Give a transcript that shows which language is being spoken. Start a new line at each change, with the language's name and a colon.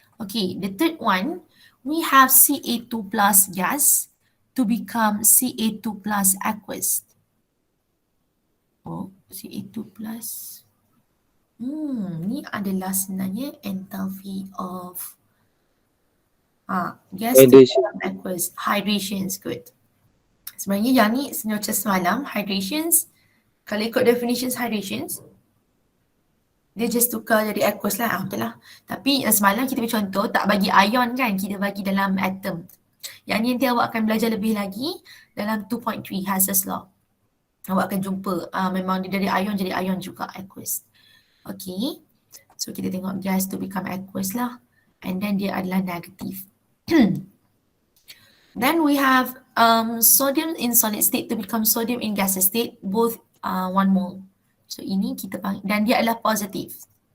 English: Okay, the third one, we have Ca2 plus gas to become Ca2 plus aqueous. Oh, Ca2 plus.
Malay: Ni adalah sebenarnya
English: enthalpy of gas to Hydration. become aqueous. Hydrations, good.
Malay: Sebenarnya yang ni macam semalam, hydrations, kalau ikut definitions hydrations, Dia just tukar jadi aqueous lah. Betul lah. Tapi semalam kita beri contoh tak bagi ion kan, kita bagi dalam atom. Yang ni nanti awak akan belajar lebih lagi dalam 2.3 Hass's law. Awak akan jumpa memang dia dari ion jadi ion juga aqueous. Okay. So kita tengok gas to become aqueous lah. And then dia adalah negative.
English: Then we have sodium in solid state to become sodium in gaseous state, both 1 mole.
Malay: So ini kita panggil, dan dia adalah positif.